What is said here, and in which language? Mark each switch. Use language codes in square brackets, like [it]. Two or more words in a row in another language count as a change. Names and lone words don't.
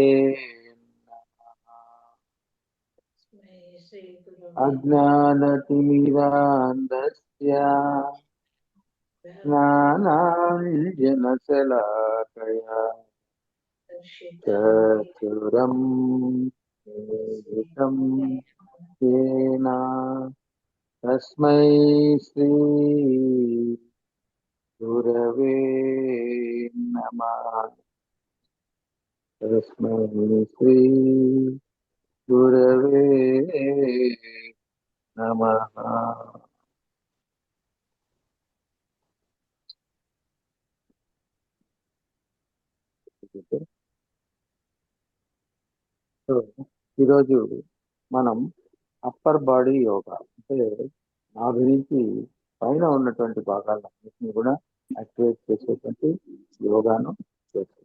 [sa] अज्ञानतिमिरान्धस्य ज्ञानाञ्जनशलाकया चक्षुरं मेलितं येन तस्मै श्री गुरवे नमः। तस्मै श्री गुरवे नमः। [te] సో ఈరోజు మనం [en] upper body yoga [te] అంటే నాభి నుంచి పైన ఉన్నటువంటి భాగాలన్నింటినీ కూడా యాక్టివేట్ చేసేటువంటి యోగాను చేస్తాం.